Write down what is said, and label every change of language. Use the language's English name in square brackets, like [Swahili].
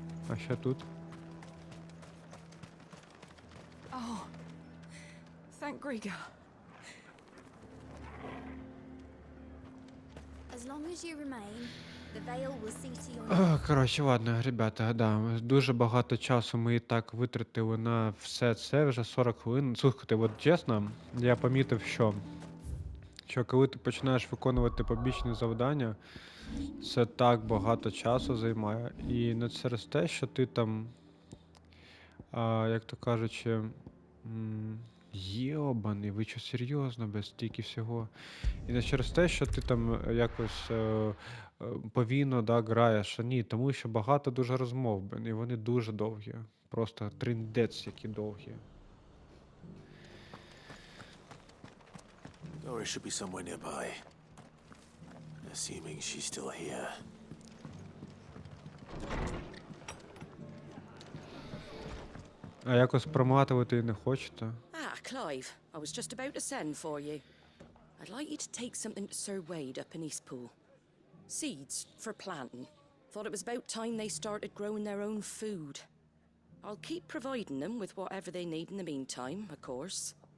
[Ukrainian] А ще тут? [English] Oh, thank Grieger. As long as you remain, the veil will see to your... [Ukrainian] Коротше, ладно, ребята, да, дуже багато часу ми і так витратили на все це, вже 40 хвилин. Слухайте, от чесно, я помітив, що коли ти починаєш виконувати побічні завдання, це так багато часу займає. І не через те, що ти там, як то кажучи, йобаний, ви що серйозно, без стільки всього. І не через те, що ти там якось повільно, да, граєш. Ні, тому що багато дуже розмов, і вони дуже довгі. Просто триндець які довгі. [English] Dora should be somewhere nearby. Assuming she's still here. [Ukrainian] А якось проматувати не хочете? [English] Ah, Clive, I was just about to send for you. I'd like you to take something to Sir Wade up in Eastpool. Seeds for planting. Thought it was about time they started growing their own food. I'll keep providing them with whatever they need in the meantime, of course.